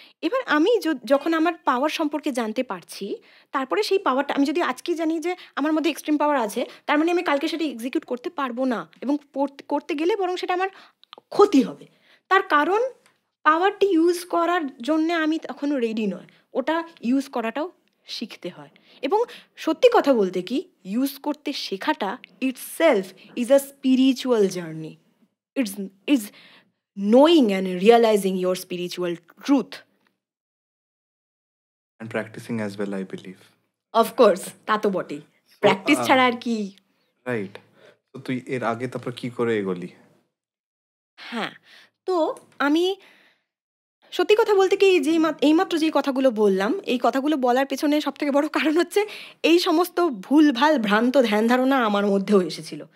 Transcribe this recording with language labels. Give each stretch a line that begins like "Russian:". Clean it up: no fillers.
Bangla: এবার আমি যখন আমার পাওয়ার সম্পর্কে জানতে পারছি, তারপরে সেই পাওয়ারটা আমি যদি আজকে জানি যে আমার মধ্যে এক্সট্রিম পাওয়ার আছে, তার মানে আমি কালকে সেটা এক্সিকিউট করতে পারবো না, এবং করতে গেলে বরং সেটা আমার ক্ষতি হবে। তার কারণ পাওয়ারটি ইউজ করার জন্যে আমি তখনও রেডি নয়, ওটা ইউজ করাটাও শিখতে হয়। এবং সত্যি কথা বলতে কি, ইউজ করতে শেখাটা
English: Itself is a spiritual journey. It's is knowing and realizing your spiritual truth. And practicing as well, I believe. Of course,
Bangla: তা তো বটেই, প্র্যাকটিস ছাড়া আর কি। রাইট। তো তুই এর আগে তারপর কি করে এগোলি? হ্যাঁ, তো আমি সত্যি কথা বলতে কি, এইমাত্র যেই কথাগুলো বললাম, এই কথাগুলো বলার পেছনে সবথেকে বড় কারণ হচ্ছে এই সমস্ত ভুলভাল ভ্রান্ত ধ্যান ধারণা আমার মধ্যেও এসেছিল।